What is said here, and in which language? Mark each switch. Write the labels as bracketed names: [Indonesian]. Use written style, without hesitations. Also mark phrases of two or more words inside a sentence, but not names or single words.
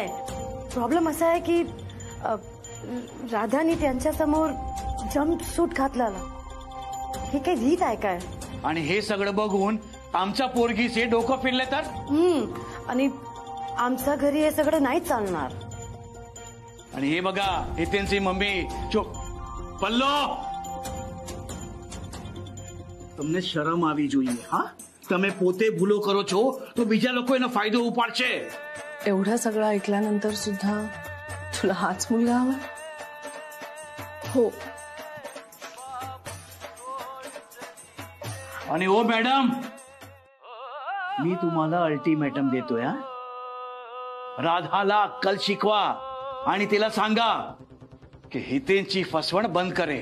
[Marathi] प्रॉब्लेम असा आहे की राधाने त्यांच्या समोर जंप सूट घातला. हे काही रीत आहे काय? आणि हे सगळं बघून आमच्या पोरगीचे डोकं फिरले तर? आणि आमच्या घरी हे सगळं नाही चालणार. आणि हे बघा हितेनची मम्मी चुप. पल्लो, [Gujarati] તમને શરમ આવી જોઈએ. હા, તમે પોતે ભૂલો કરો છો તો બીજા લોકો એનો ફાયદો ઉપાડશે. [Marathi] एवढं सगळं ऐकल्यानंतर सुद्धा तुला हाच मुलगा हवा? हो. आणि ओ मॅडम, मी तुम्हाला अल्टिमेटम देतोय. राधाला अक्कल शिकवा आणि तिला सांगा की हितेनची फसवण बंद करे.